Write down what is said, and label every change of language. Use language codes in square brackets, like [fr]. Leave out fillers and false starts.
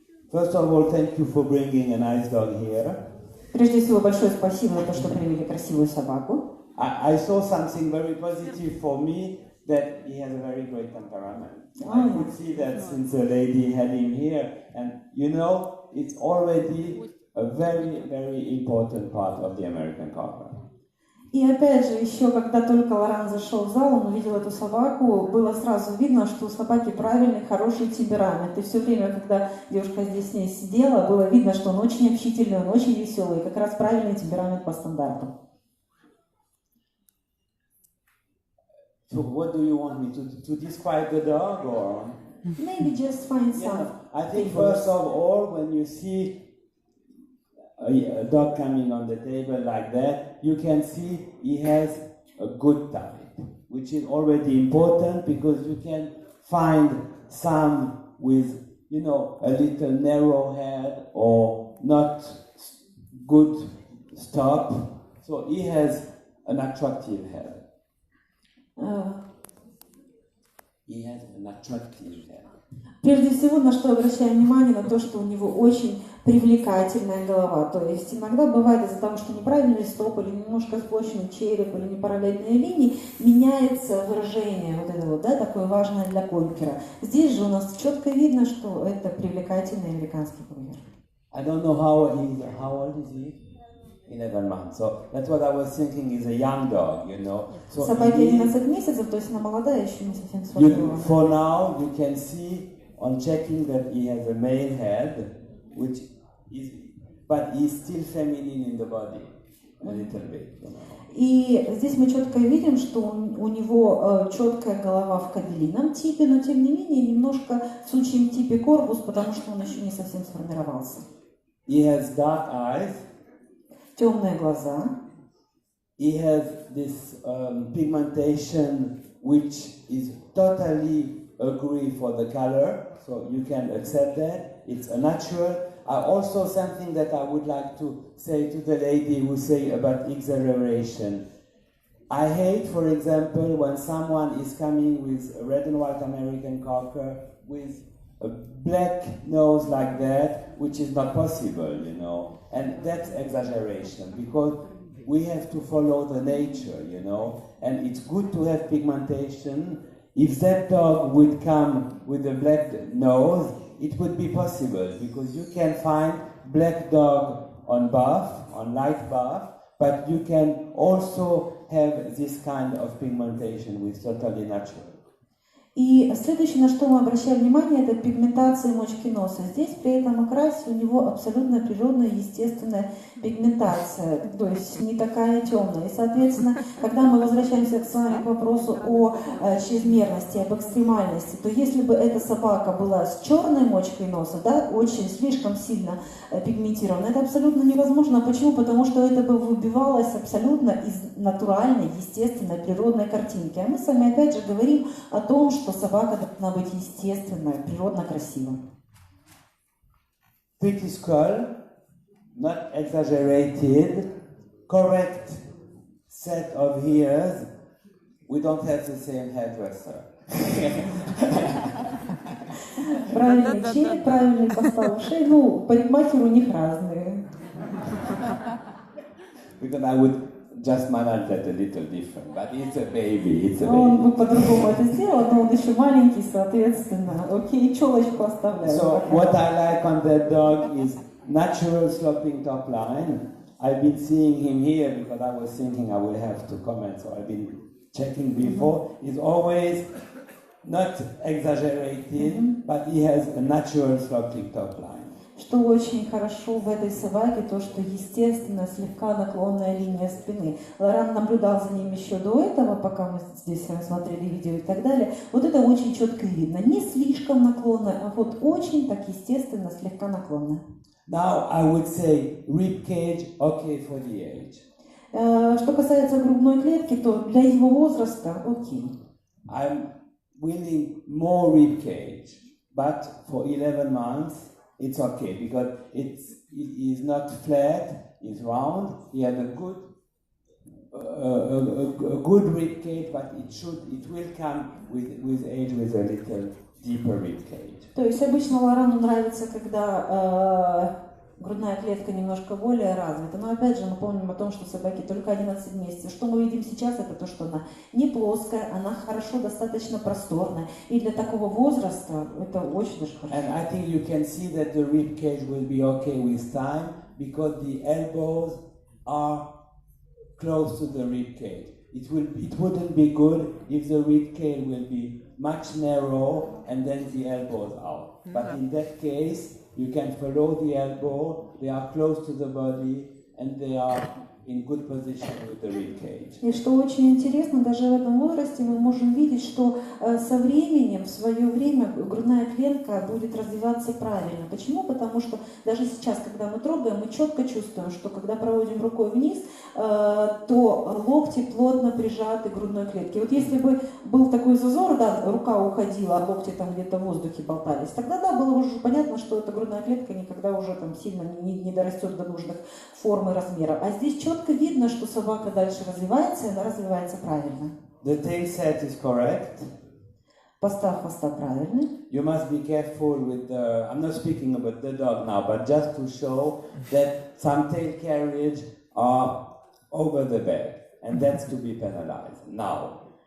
[en] First of all, thank you for bringing a nice dog here. [ru] Прежде всего, большое спасибо за то, что привели красивую собаку. [en] I saw something very positive for me, that he has a very great temperament. I could see that since the lady had him here, and you know, it's already a very, very important part of the American cocker. [ru] И опять же, еще когда только Лоран зашел в зал, он увидел эту собаку, было сразу видно, что у собаки правильный, хороший темперамент. И все время, когда девушка здесь с ней сидела, было видно, что он очень общительный, он очень веселый, как раз правильный темперамент по стандарту. [en] So what do you want me to describe the dog, or? Maybe just find some. I think first of all, when you see a dog coming on the table like that, you can see he has a good type, which is already important because you can find some with, you know, a little narrow head or not good stop. So he has an attractive head. He has an attractive head. [ru] Прежде всего, на что обращаем внимание, на то, что у него очень привлекательная голова. То есть иногда бывает из-за того, что неправильный стоп или немножко сплощенный череп или непараллельные линии, меняется выражение вот это вот, да, такое важное для конкера. Здесь же у нас четко видно, что это привлекательный американский конкер. [en] I don't know how old is he? 11 months. So that's what I was thinking, is a young dog, you know. So [ru] собаке 11 месяцев, то есть она молодая, еще не совсем сформирована. [en] For now, you can see on checking that he has a male head, which is, but he's still feminine in the body, a little bit. You know. [ru] И здесь мы четко видим, что у него четкая голова в кобелином типе, но тем не менее немножко в сучьем типе корпус, потому что он еще не совсем сформировался. [en] He has dark eyes. [ru] Темные глаза. [en] He has this pigmentation which is totally agree for the color, so you can accept that. It's a natural. Also something that I would like to say to the lady who say about exaggeration. I hate, for example, when someone is coming with a red and white American cocker with a black nose like that, which is not possible, you know. And that's exaggeration, because we have to follow the nature, you know. And it's good to have pigmentation. If that dog would come with a black nose, it would be possible, because you can find black dog on buff, on light buff, but you can also have this kind of pigmentation with totally natural. [ru] И следующее, на что мы обращаем внимание, это пигментация мочки носа. Здесь при этом окрасе у него абсолютно природная, естественная пигментация, то есть не такая темная. И, соответственно, когда мы возвращаемся с вами к вопросу о чрезмерности, об экстремальности, то если бы эта собака была с черной мочкой носа, да, очень слишком сильно пигментирована, это абсолютно невозможно. Почему? Потому что это бы выбивалось абсолютно из натуральной, естественной, природной картинки. А мы с вами опять же говорим о том, что собака должна быть естественная, природно красивой. [en] Pretty skull, not exaggerated, correct set of ears. We don't have the same hairdresser. [ru] Правильный череп, правильный поставил ушей, ну, парикмахеры у них разные. [en] Because I would just manage that a little different, but it's a baby, it's a [ru] Он бы [en] baby. [ru] по-другому это сделал, но он еще маленький, соответственно. Окей, челочку оставляю. [en] So what I like on that dog is natural sloping top line. I've been seeing him here because I was thinking I will have to comment, so I've been checking before. He's always not exaggerated, but he has a natural sloping top line. [ru] Что очень хорошо в этой собаке, то, что естественно слегка наклонная линия спины. Лоран наблюдал за ним еще до этого, пока мы здесь смотрели видео и так далее. Вот это очень четко видно. Не слишком наклонная, а вот очень так естественно слегка наклонная. [en] Now I would say rib cage, okay for the age. [ru] Что касается грудной клетки, то для его возраста окей. [en] I'm willing more rib cage, but for 11 months it's okay because it is not flat, it's round. He had a good rib cage, but it will come with age with a little deeper rib cage. [ru] То есть обычно Лорану нравится, когда грудная клетка немножко более развита. Но опять же мы помним о том, что собаке только 11 месяцев. Что мы видим сейчас, это то, что она не плоская, она хорошо, достаточно просторная. И для такого возраста это очень даже хорошо. [en] And I think you can see that the rib cage will be okay with time because the elbows are close to the rib cage. It wouldn't be good if the rib cage will be much narrow and then the elbows out. But in that case, you can follow the elbow, they are close to the body and they are in good position with the rib cage. [ru] И что очень интересно, даже в этом возрасте мы можем видеть, что со временем, в свое время грудная клетка будет развиваться правильно. Почему? Потому что даже сейчас, когда мы трогаем, мы четко чувствуем, что когда проводим рукой вниз, то локти плотно прижаты к грудной клетке. Вот если бы был такой зазор, да, рука уходила, а локти там где-то в воздухе болтались, тогда да, было уже понятно, что эта грудная клетка никогда уже там сильно не дорастет до нужных форм и размеров. А здесь четко видно, что собака дальше развивается, и она развивается правильно. [en] The tail set is correct. [ru] Постав хвоста правильный. [en] You must be careful with the, I'm not speaking about the dog now, but just to show that some tail carriage are over the bed, and that's to be penalized now.